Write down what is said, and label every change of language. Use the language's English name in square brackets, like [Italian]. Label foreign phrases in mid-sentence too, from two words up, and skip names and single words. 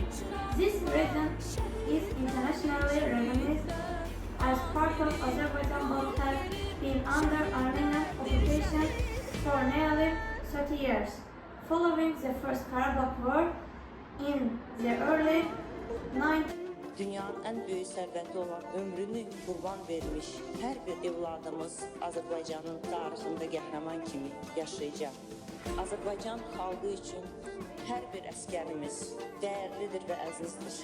[English] This region is internationally recognized as part of Azerbaijan, but has been under Armenian occupation for nearly 30 years. Following the First Karabakh War in the early 90s, [Azerbaijani] Dünyanın ən böyük sərvəti olan ömrünü qurban vermiş hər bir evladımız Azərbaycanın tarixində qəhrəman kimi yaşayacaq. Azərbaycan xalqı üçün hər bir əsgərimiz dəyərlidir və əzizdir.